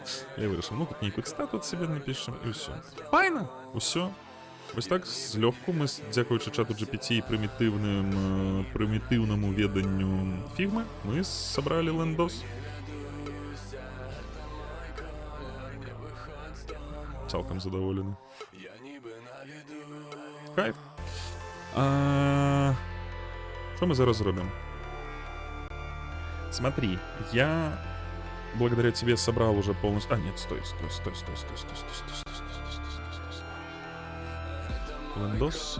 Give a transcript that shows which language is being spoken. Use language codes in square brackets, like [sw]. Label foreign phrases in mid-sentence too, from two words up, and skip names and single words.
[be] Я вырашыў, ну, тут нейкую цытату ад сябе напішам, і ўсё. Файна, усё. Ось так, злёгку мы, дзякуючы чату GPT і прымітыўнаму веданню фігмы, мы сабралі лендос. Цалкам задаволены. Кайф. Что мы зараз зробим? [ru] Смотри, я благодаря тебе собрал уже полностью... А, нет, стой. Windows.